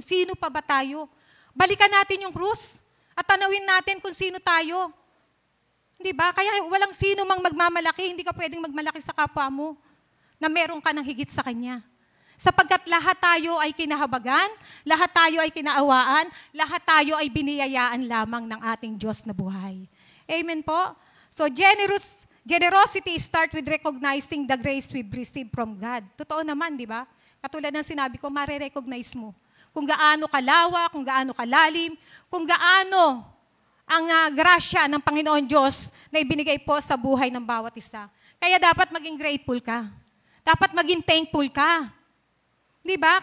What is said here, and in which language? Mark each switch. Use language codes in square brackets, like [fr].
[tl] Sino pa ba tayo? Balikan natin yung krus at tanawin natin kung sino tayo. Hindi ba? Kaya walang sino mang magmamalaki, hindi ka pwedeng magmalaki sa kapwa mo na meron ka ng higit sa kanya. Sapagkat lahat tayo ay kinahabagan, lahat tayo ay kinaawaan, lahat tayo ay biniyayaan lamang ng ating Diyos na buhay. Amen po? [en] So generosity start with recognizing the grace we've received from God. [tl] Totoo naman, di ba? Katulad ng sinabi ko, marirecognize mo kung gaano kalawak, kung gaano kalalim, kung gaano ang grasya ng Panginoon Diyos na ibinigay po sa buhay ng bawat isa. Kaya dapat maging grateful ka. Dapat maging thankful ka. Di ba?